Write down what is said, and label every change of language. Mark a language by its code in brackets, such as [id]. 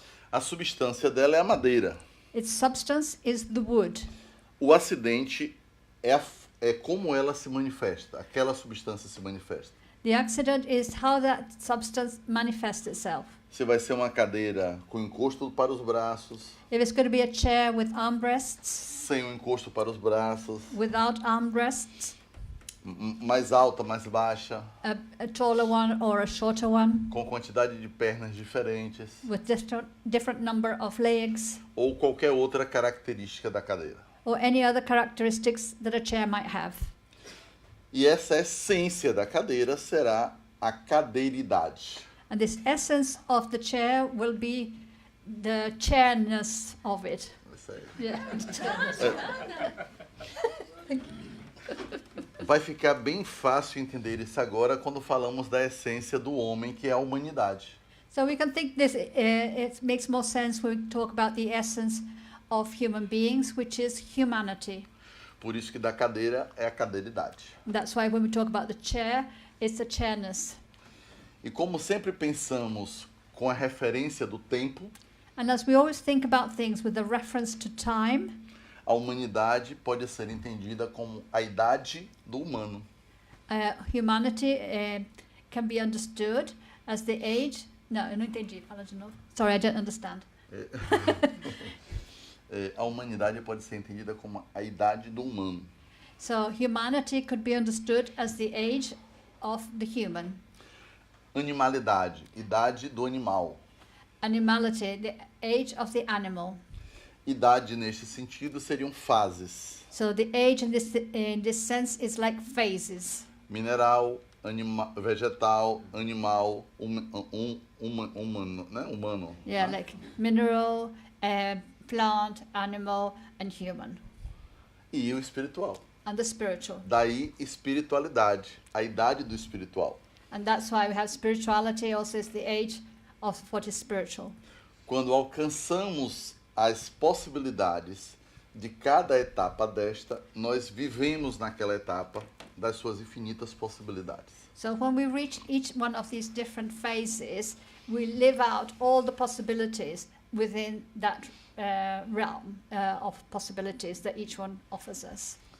[pt] A substância dela é a madeira. [en] Its substance is the wood. [pt] O acidente é como ela se manifesta, aquela substância se manifesta. [en] The accident is how that substance manifests itself. [pt] Se vai ser uma cadeira com encosto para os braços, [en] If it's going to be a chair with armrests, [pt] sem um encosto para os braços, [en] without armrests, [pt] mais alta, mais baixa, [en] a taller one or a shorter one, [pt] com quantidade de pernas diferentes, [en] with different number of legs, [pt] ou qualquer outra característica da cadeira. [en] or any other characteristics that a chair might have. [pt] E essa essência da cadeira será a cadeiridade. [en] And this essence of the chair will be the chairness of it. [pt] Isso aí. [en] Yeah. [pt] Vai ficar bem fácil entender isso agora quando falamos da essência do homem, que é a humanidade. [en] So we can think this, it makes more sense when we talk about the essence of human beings, which is humanity. [pt] Por isso que da cadeira é a cadeiridade. [en] And that's why when we talk about the chair, it's the chairness. [pt] E como sempre pensamos com a referência do tempo, [en] And as we always think about things with a reference to time, [pt] a humanidade pode ser entendida como a idade do humano. [en] humanity can be understood as the age. No, [pt] eu não entendi. Fala de novo. [en] Sorry, I don't understand. [pt] A humanidade pode ser entendida como a idade do humano. [en] So humanity could be understood as the age of the human. [pt] Animalidade, idade do animal. [en] Animality, the age of the animal. [pt] Idade neste sentido seriam fases. [en] So the age in this sense is like phases. [pt] Mineral, vegetal, animal, humano, né? Humano. [en] Yeah, né? like mineral, plant, animal, and human. [pt] E o espiritual. [en] And the spiritual. [pt] Daí espiritualidade, a idade do espiritual. [en] And that's why we have spirituality also is the age of what is spiritual. [pt] Quando alcançamos as possibilidades de cada etapa desta, nós vivemos naquela etapa das suas infinitas possibilidades. [en] So when we reach each one of these different phases, we live out all the possibilities within that realm of possibilities that each one offers us.